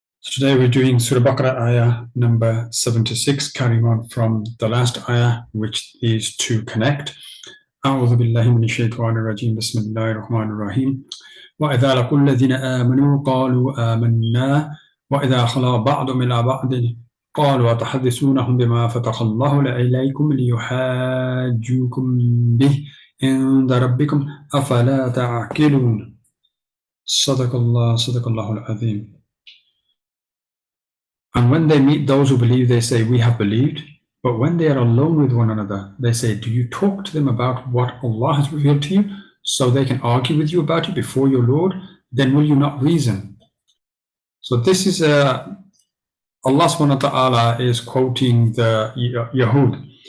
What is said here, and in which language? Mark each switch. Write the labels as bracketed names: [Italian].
[English] Today we're doing Surah Baqarah ayah number 76, carrying on from the last ayah, which is to connect. [Arabic] أعوذ بالله من الشيطان الرجيم بسم الله الرحمن الرحيم وإذا لقوا الذين آمنوا قالوا آمنا وإذا خلا بعضهم إلى بعض قالوا أتحدثونهم بما فتح الله عليكم ليحاجوكم به عند ربكم أفلا تعقلون صدق الله العظيم. [English] And when they meet those who believe, they say, we have believed. But when they are alone with one another, they say, do you talk to them about what Allah has revealed to you, so they can argue with you about it before your Lord? Then will you not reason? So this is Allah subhanahu wa ta'ala is quoting the Yahud.